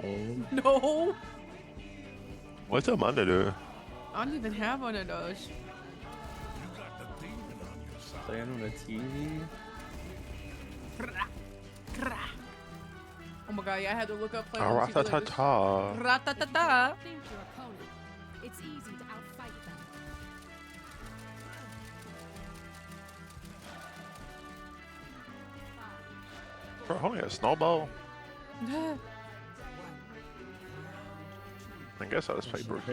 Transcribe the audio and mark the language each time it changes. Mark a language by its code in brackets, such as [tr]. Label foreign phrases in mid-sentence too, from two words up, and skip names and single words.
[en] No. What's a monitor? I don't even have one of those. Playing on the TV? Oh my god, yeah, I had to look up playing Oh, on TV like this. ra-ta-ta-ta. Ra-ta-ta-ta. Think your opponent. It's easy to outfight them. Bro, only a snowball? I guess I'll just play Brookie.